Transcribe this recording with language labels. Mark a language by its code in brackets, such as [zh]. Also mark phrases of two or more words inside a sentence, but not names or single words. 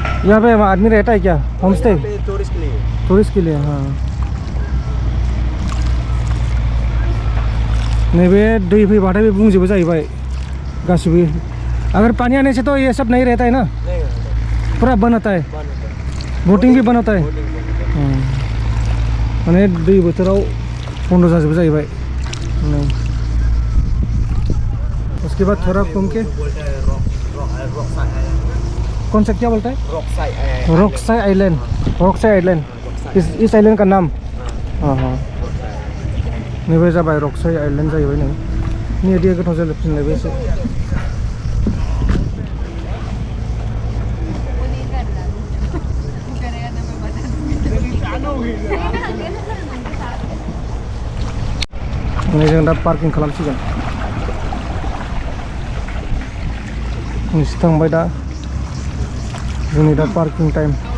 [hi] यहाँ पे आदमी रहता है क्या होम स्टे टूरिस्ट के लिए टूरिस्ट के लिए हाँ [brx] नैबे दै फैबाथाय बे बुंजोबो जाहैबाय गासिबो [hi] अगर पानी आने से तो ये सब नहीं रहता है ना पूरा बंद होता है बोटिंग भी बंद होता है [brx] माने दै बोथोराव बन्द जाजोबो जाहैबाय [hi] उसके बाद थोड़ा घूम के कौन सा क्या बोलता है रॉकसाई आइलैंड इस आइलैंड का नाम हाँ हाँ [brx] नैबे जाबाय रॉकसाई आइलैंड जाहैबाय नै नि दैया गोथाव जाफिनलायबाय एसे नै जों दा पार्किं खालामसिगोन नोंसोर थांबाय दा जोंनि दा [en] parking time